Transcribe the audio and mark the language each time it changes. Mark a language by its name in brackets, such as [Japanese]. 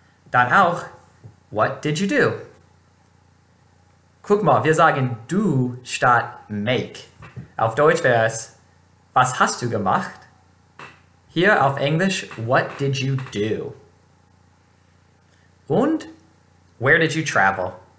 [German] Dann auch, [English] what did you do? [German] Guck mal, wir sagen du statt make. Auf Deutsch wäre es, was hast du gemacht? Hier auf Englisch, [English] what did you do? Und, where did you travel?